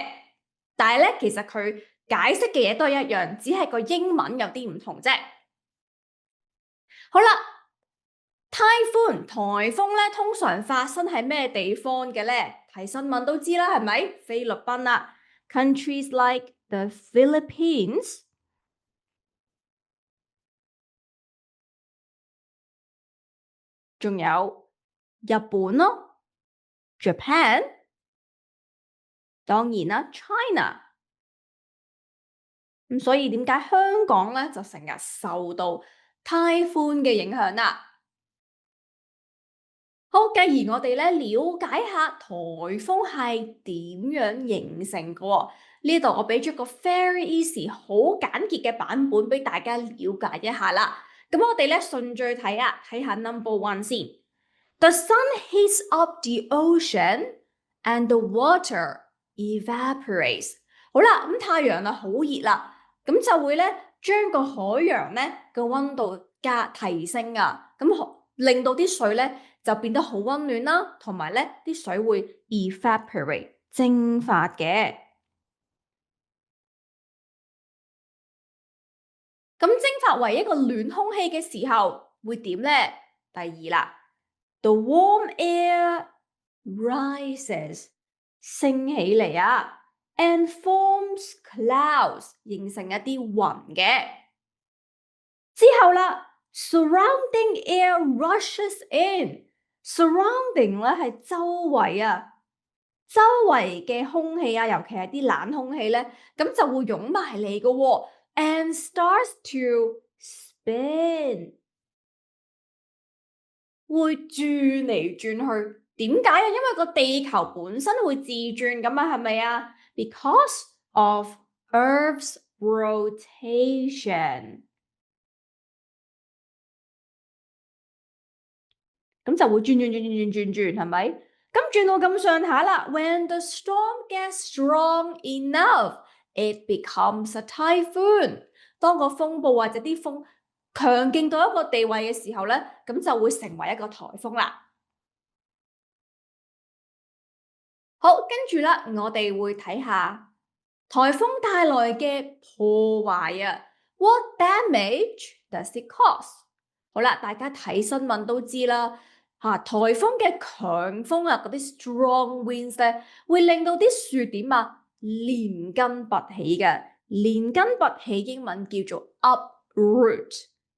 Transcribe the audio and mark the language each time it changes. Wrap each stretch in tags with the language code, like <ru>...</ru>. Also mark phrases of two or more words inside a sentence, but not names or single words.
<yue>但係咧，其實佢解釋嘅嘢都係一樣，只係個英文有啲唔同啫。好啦，Typhoon 颱風咧，通常發生喺咩地方嘅咧？睇新聞都知啦，係咪？菲律賓啦 ，</yue> <en>countries like the Philippines，</en> <yue>仲有日本咯 ，Japan， 當然啦，China。咁所以點解香港咧就成日受到 Typhoon 嘅影響啦？好，繼而我哋咧了解下颱風係點樣形成嘅喎。呢度我俾咗個</yue> <en>very easy</en> <yue>好簡潔嘅版本俾大家了解一下啦。咁我哋咧順序睇啊，睇下</yue> <en>number one</en> <yue>先。</yue> <en>The sun heats up the ocean and the water evaporates。</en> <yue>好啦，咁太陽啊好熱啦，咁就會咧將個海洋咧個溫度提升啊，咁令到啲水咧就變得好溫暖啦，同埋咧啲水會 evaporate 蒸發嘅。咁蒸發為一個暖空氣嘅時候會點咧？第二啦 ，</yue> <en>the warm air rises</en> <yue>升起嚟啊 ，</yue> <en>and forms clouds</en> <yue>形成一啲雲嘅。之後啦 ，</yue> <en>surrounding air rushes in。</en> <yue>surrounding 咧係周圍啊，周圍嘅空氣啊，尤其係啲冷空氣咧，咁就會湧埋嚟嘅喎。</yue> <en>And starts to spin，</en> <yue>會轉嚟轉去。點解啊？因為個地球本身會自轉咁啊，係咪啊 ？</yue> <en>Because of Earth's rotation，</en> <yue>咁就會轉，係咪？咁轉到咁上下啦。</yue> <en>When the storm gets strong enough, it becomes a typhoon。</en> <yue>當個風暴或者啲風強勁到一個地位嘅時候咧，咁就會成為一個颱風啦。好，跟住啦，我哋會睇下颱風帶來嘅破壞啊。</yue> <en>What damage does it cause？</en> <yue>好啦，大家睇新聞都知啦，颱風嘅強風啊，嗰啲</yue> <en>strong winds</en> <yue>咧，會令到啲樹點啊連根拔起嘅。連根拔起英文叫做 uproot。</yue>